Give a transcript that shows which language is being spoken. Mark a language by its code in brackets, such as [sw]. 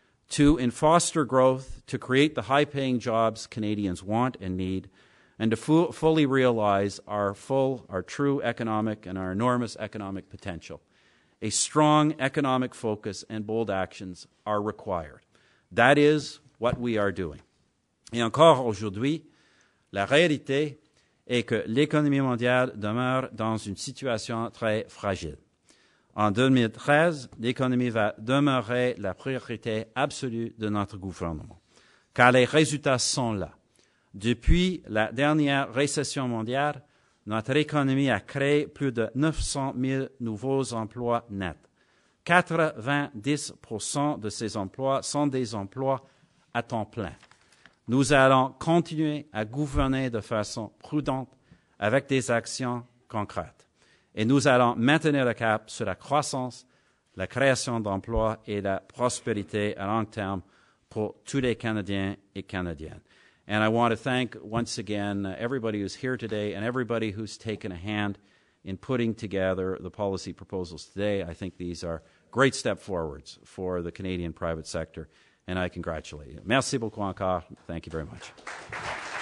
[en] To foster growth, to create the high-paying jobs Canadians want and need, and to fully realize our true economic and our enormous economic potential, a strong economic focus and bold actions are required. That is what we are doing. [fr] Et encore aujourd'hui, la réalité est que l'économie mondiale demeure dans une situation très fragile. En 2013, l'économie va demeurer la priorité absolue de notre gouvernement, car les résultats sont là. Depuis la dernière récession mondiale, notre économie a créé plus de 900 000 nouveaux emplois nets. 90% de ces emplois sont des emplois à temps plein. Nous allons continuer à gouverner de façon prudente avec des actions concrètes. Et nous allons maintenir le cap sur la croissance, la création d'emplois et la prospérité à long terme pour tous les Canadiens et Canadiennes. [en] And I want to thank once again everybody who's here today and everybody who's taken a hand in putting together the policy proposals today. I think these are great step forwards for the Canadian private sector, and I congratulate you. [fr] Merci beaucoup encore. [en] Thank you very much.